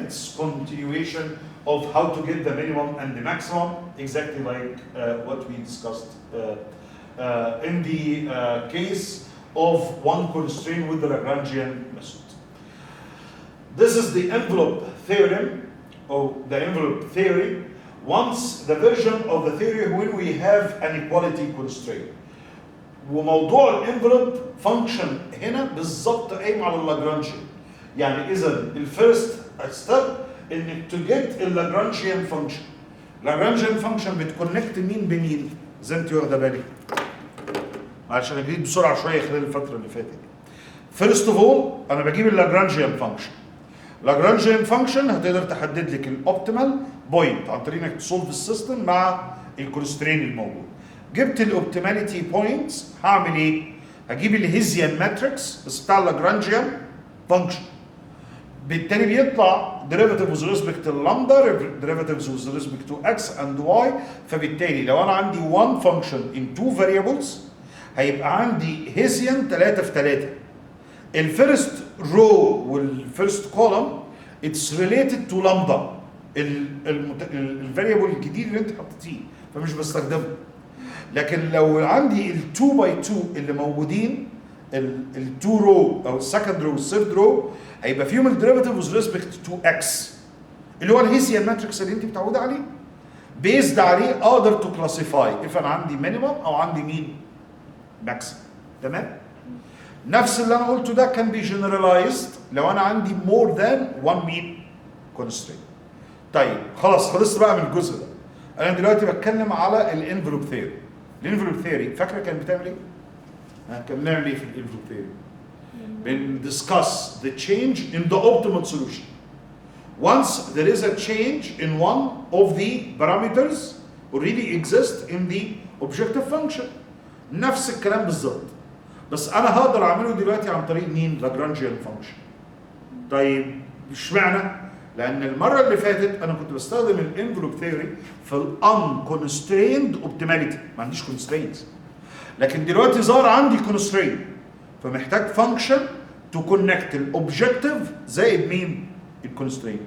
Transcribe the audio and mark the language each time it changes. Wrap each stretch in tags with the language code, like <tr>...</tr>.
<en>It's continuation of how to get the minimum and the maximum, exactly like what we discussed in the case of one constraint with the Lagrangian method. This is the envelope theorem, or the envelope theory. Once the version of the theory when we have an equality constraint.</en> <ar>وموضوع الانفلوب فانكشن هنا بالظبط قايم على اللاجرانجيان. يعني اذا الفيرست ستيب انك تجيت اللاجرانجيان فانكشن. لاجرانجيان فانكشن بتكونكت مين بمين؟ زي انت واخده بالك. عشان اجريت بسرعه شويه خلال الفتره اللي فاتت. فيرست اوف اول انا بجيب اللاجرانجيان فانكشن. لاجرانجيان فانكشن هتقدر تحدد لك الاوبتيمال بوينت عن طريق انك تسولف السيستم مع الكونسترين الموجود. جبت الاوبتيماليتي بوينتس، هعمل ايه؟ هجيب الهيزيان ماتريكس بس بتاع اللاجرانجيان فانكشن. بالتالي بيطلع</ar> <en>derivative with respect to lambda, derivatives with respect to x and y.</en> <ar>فبالتالي لو انا عندي</ar> <en>one function in two variables</en> <ar>هيبقى عندي هيزيان 3 في 3. الفيرست رو والفيرست كولوم</ar> <en>it's related to lambda</en> <ar>الفاريبل الجديد اللي انت حطيتيه، فمش بستخدمه. لكن لو عندي ال 2 باي 2 اللي موجودين ال 2 رو او السكند رو والثيرد رو هيبقى فيهم الديريفاتيف</ar> <en>with respect to x</en> <ar>اللي هو الهيسيان ماتريكس اللي انت متعوده عليه. بيزد عليه اقدر تو كلاسيفاي اف انا عندي مينيمم او عندي مين؟ ماكسيمم. تمام؟ نفس اللي انا قلته ده كان بي جنرالايزد لو انا عندي مور ذان 1 مين؟ كونسترينت. طيب خلاص خلصت بقى من الجزء ده. انا دلوقتي بتكلم على الانفلوب ثيوري. الانفلوب ثيوري فاكره كانت بتعمل ايه؟ كان بنعمل ايه في الانفلوب ثيوري؟ بندiscuss</ar> <en>the change in the optimal solution. Once there is a change in one of the parameters already exist in the objective function.</en> <ar>نفس الكلام بالظبط. بس انا هقدر اعمله دلوقتي عن طريق مين؟ لاجرانجيان فانكشن. طيب اشمعنى؟ لان المره اللي فاتت انا كنت بستخدم الانفلوب ثيوري في الانكونستريند اوبتيماليتي، ما عنديش كونسترينتس. لكن دلوقتي ظهر عندي كونسترينت، فمحتاج فانكشن تو كونكت الاوبجكتيف زائد مين؟ الكونسترينت.</ar>